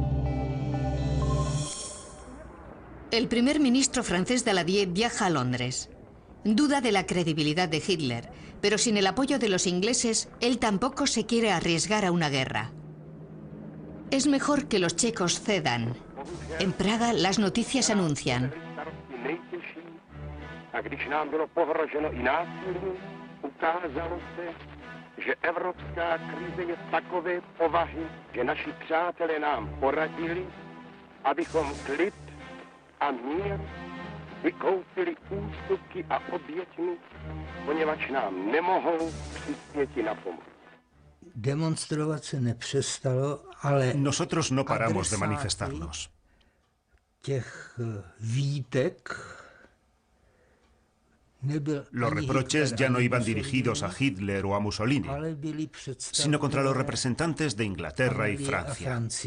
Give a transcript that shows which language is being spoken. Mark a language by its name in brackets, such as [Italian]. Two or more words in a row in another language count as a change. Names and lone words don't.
[Spanish] El primer ministro francés Daladier viaja a Londres. Duda de la credibilidad de Hitler, pero sin el apoyo de los ingleses, él tampoco se quiere arriesgar a una guerra. Es mejor que los checos cedan. En Praga, las noticias anuncian: [Czech] že evropská krize je takové povahy, že naši přátelé nám poradili, abychom klid a mír vykoupili ústupky a oběťmi, poněvadž nám nemohou přispěti na pomoc. Demonstrovat se nepřestalo, ale [Spanish] nosotros no paramos de manifestarnos. [Czech] Těch výtek [Spanish] Los reproches ya no iban dirigidos a Hitler o a Mussolini, sino contra los representantes de Inglaterra y Francia.